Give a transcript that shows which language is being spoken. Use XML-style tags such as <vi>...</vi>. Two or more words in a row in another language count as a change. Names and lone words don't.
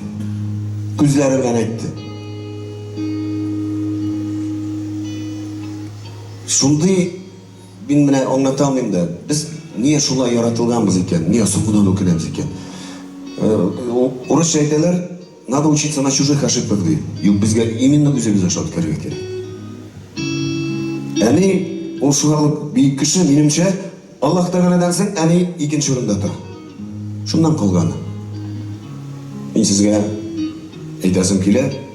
<tt>Күзләре белән әйтте. Шундый мин менә аңлата алмыйм да, без нигә шулай яратылганбыз икән, нигә соңыннан үкенәбез икән. Урысча әйтәләр,</tt> <ru>надо учиться на чужих ошибках ди.</ru> <tt>Юк, безгә именно үзебез аша үткәрергә кирәк. Әни ул шулай бик кеше, минемчә, Аллаһ Тәгаләдән соң әни икенче урында тора. Шуннан калган. Мин сезгә әйтәсем килә.</tt>